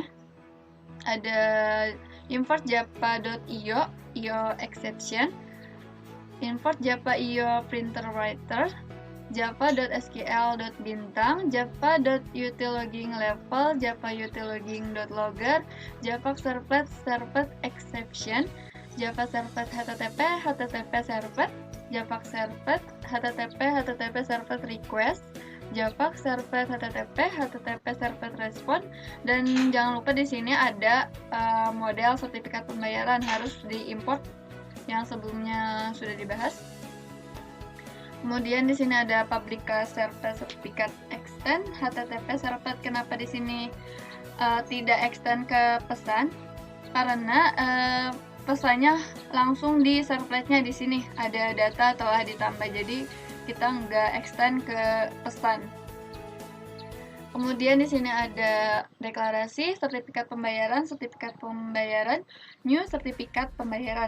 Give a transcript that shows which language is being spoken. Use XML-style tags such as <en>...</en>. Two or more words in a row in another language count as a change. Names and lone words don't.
<en>Ada import java.io, io exception, import java io printer writer, java.sql.bintang, java.utillogging level, java utillogging.logger, java servlet exception, java servlet http servlet, java servlet http servlet request, java servlet http servlet respond,</en> <id>dan jangan lupa di sini ada model sertifikat pembayaran harus diimport yang sebelumnya sudah dibahas. Kemudian di sini ada</id> <en>public class servlet certificate extend http servlet.</en> <id>Kenapa di sini tidak extend ke pesan? Karena pesannya langsung di servletnya. Di sini ada data telah ditambah, jadi kita nggak extend ke pesan. Kemudian di sini ada deklarasi, sertifikat pembayaran, new sertifikat pembayaran.</id>